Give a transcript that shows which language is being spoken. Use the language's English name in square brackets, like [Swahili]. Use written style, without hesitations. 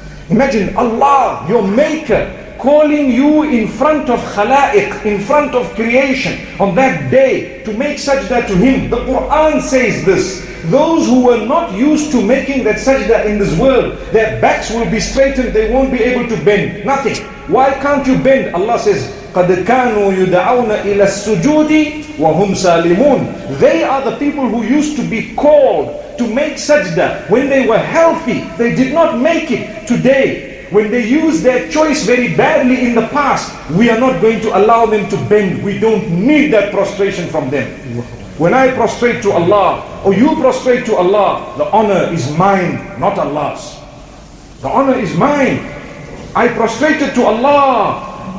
[English] Imagine Allah, your Maker, calling you in front of Khalaiq, in front of creation, on that day to make sajda to Him. The Quran says this. Those who were not used to making that sajda in this world, their backs will be straightened. They won't be able to bend. Nothing. Why can't you bend? Allah says, [Arabic] قَدْ كَانُوا يُدَعَوْنَ إِلَى السُّجُودِ وَهُمْ سَالِمُونَ. [English] They are the people who used to be called to make sajda when they were healthy. They did not make it. Today, when they use their choice very badly in the past, we are not going to allow them to bend. We don't need that prostration from them. When I prostrate to Allah, or you prostrate to Allah, the honor is mine, not Allah's. The honor is mine. I prostrated to Allah.